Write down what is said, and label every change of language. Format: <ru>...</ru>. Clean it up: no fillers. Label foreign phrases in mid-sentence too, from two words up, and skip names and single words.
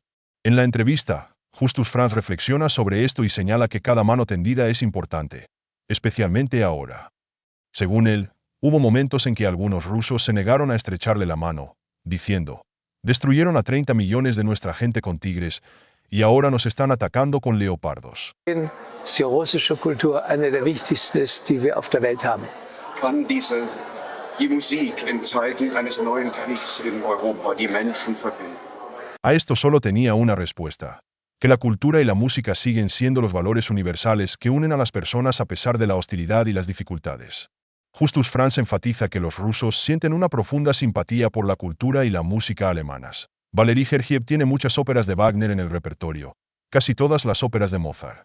<es>En la entrevista, Justus Franz reflexiona sobre esto y señala que cada mano tendida es importante, especialmente ahora. Según él, hubo momentos en que algunos rusos se negaron a estrecharle la mano, diciendo: «Destruyeron a 30 millones de nuestra gente con tigres y ahora nos están atacando con leopardos».</es> <de>Die russische Kultur eine der wichtigsten ist, die wir auf der Welt haben. Kann die Musik in Zeiten eines neuen Kriegs in Europa die Menschen verbinden?</de> <es>A esto solo tenía una respuesta: que la cultura y la música siguen siendo los valores universales que unen a las personas a pesar de la hostilidad y las dificultades. Justus Franz enfatiza que los rusos sienten una profunda simpatía por la cultura y la música alemanas. Valery Gergiev tiene muchas óperas de Wagner en el repertorio, casi todas las óperas de Mozart.</es>